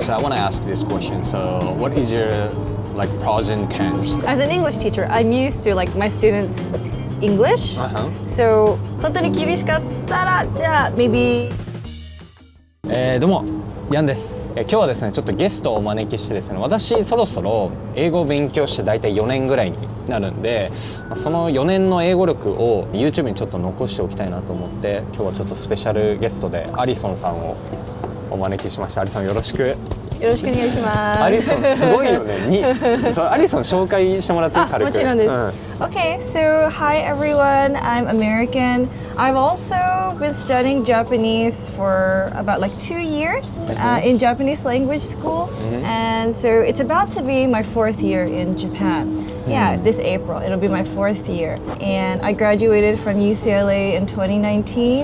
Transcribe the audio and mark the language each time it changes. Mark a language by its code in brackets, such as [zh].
[en] So I want to ask this question. So what is your like pros and cons? As an English teacher, I'm used to like my students' English. [ja] So 本当に厳しかったらじゃあ maybe どうもヤンです。今日はですねちょっとゲストをお招きしてですね、私そろそろ英語を勉強して大体4年ぐらいになるんで、その4年の英語力を YouTube にちょっと残しておきたいなと思って、今日はちょっとスペシャルゲストでアリソンさんをお招きしました。アリソンよろしく。よろしくお願いします。アリソンすごいよね。そうアリソン紹介してもらっていい？軽く。もちろんです。 [en] Okay, so hi everyone. I'm American. I've also been studying Japanese for about like 2 years in Japanese language school, and so it's about to be my 4th year in Japan. Yeah, this April it'll be my 4th year, and I graduated from UCLA in 2019.